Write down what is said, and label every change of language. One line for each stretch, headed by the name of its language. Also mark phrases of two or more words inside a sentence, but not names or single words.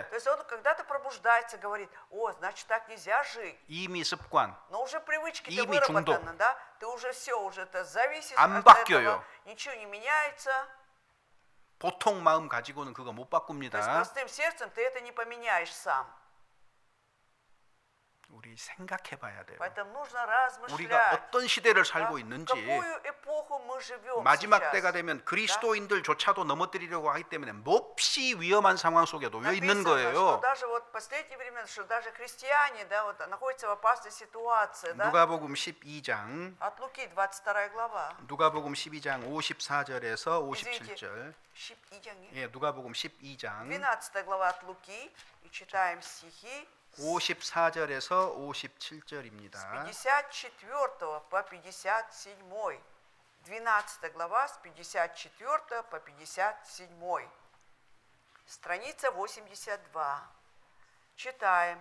Russian: То есть он когда-то пробуждается, говорит, о, значит, так нельзя жить.
Korean: 이미 습관
Russian: Но уже привычки-то
Korean: 이미 중독.
Russian: выработаны, да? Ты уже все, уже это зависишь
Korean: 안
Russian: от
Korean: 바뀌어요.
Russian: этого, ничего не меняется.
Korean: 보통 마음 가지고는 그거 못
Russian: То есть
Korean: 바꿉니다.
Russian: простым сердцем ты это не поменяешь сам.
Korean: 우리 생각해 봐야 돼요.
Russian: Поэтому нужно
Korean: 우리가
Russian: размышлять,
Korean: 어떤 시대를
Russian: да,
Korean: 살고
Russian: в
Korean: 있는지,
Russian: какую эпоху мы живем
Korean: 마지막
Russian: сейчас.
Korean: 때가 되면 그리스도인들조차도 넘어뜨리려고 하기 때문에 몹시 위험한 상황 속에 놓여 있는
Russian: Написано, что
Korean: 거예요.
Russian: даже вот в последние времена, что даже христиане, да, вот, находятся в опасной ситуации, да?
Korean: 누가복음 12장
Russian: От Луки 22 глава.
Korean: 누가복음 12장 54절에서
Russian: Извините,
Korean: 57절. 12장이? 예, 누가복음 12장
Russian: 12 глава от Луки, и читаем стихи
Korean: 54절에서
Russian: с
Korean: 57절입니다.
Russian: 54 по 57. 12 глава с 54 по 57. Страница 82. Читаем.